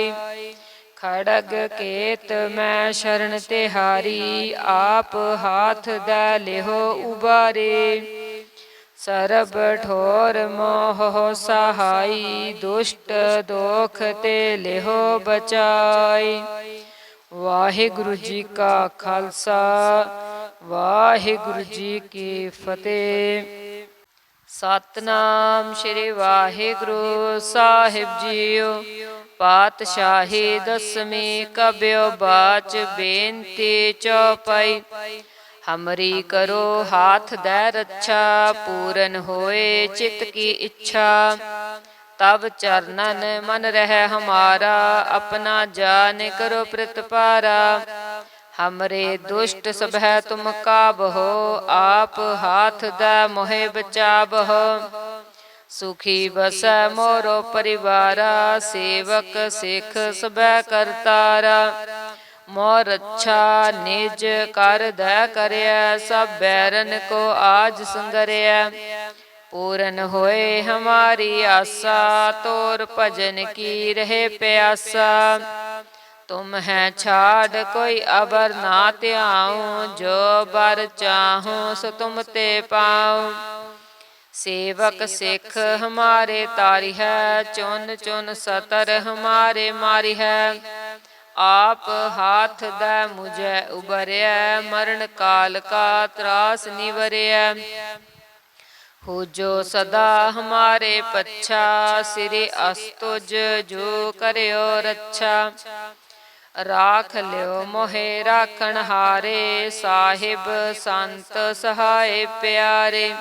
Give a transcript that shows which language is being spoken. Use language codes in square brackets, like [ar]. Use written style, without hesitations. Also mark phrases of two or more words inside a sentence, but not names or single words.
[hi] खड़ग केत मैं शरण तिहारी, आप हाथ दै लेहो उबारे। सरब ठोर मोह सहाई, दुष्ट दोख ते लेहो बचाई। [pa] ਵਾਹਿਗੁਰੂ ਜੀ ਕਾ ਖ਼ਾਲਸਾ, ਵਾਹਿਗੁਰੂ ਜੀ ਕੀ ਫਤਿਹ। ਸਤਨਾਮ ਸ਼੍ਰੀ ਵਾਹਿਗੁਰੂ ਸਾਹਿਬ ਜੀਓ। ਪਾਤਸ਼ਾਹੀ ਦਸਵੀਂ ਕਬਿਓ ਬਾਚ ਬੇਨਤੀ ਚੌਪਈ। [hi] हमरी करो हाथ दै रच्छा, पूरन होए चित की इच्छा। तब चरनन मन रहि हमारा, आपणा जान करो प्रतपारा। हमरे दुष्ट सबह तुम काबहो, आप हाथ दै मोहे बचाबहो। सुखी बसै मोरो परिवारा, सेवक सिख सबह करतारा। मोर अच्छा निज कर दै करया, सब बैरन को आज संगरया। पूरन होए हमारी आसा, तोर भजन की रहे प्यासा। तुम है छाड़ कोई अबर ना त्याऊं, जो बर चाहूं सो तुम ते पाऊं। सेवक सिख हमारे तारी है, चुन चुन सतर हमारे मारी है। आप हाथ दै मुझे उबरया, मरण काल का त्रास निवरया। हो जो सदा हमारे पच्छा, सिरे अस्तुज जो करयो रच्छा। राख लियो मोहे राखण हारे, साहिब संत सहाय प्यारे।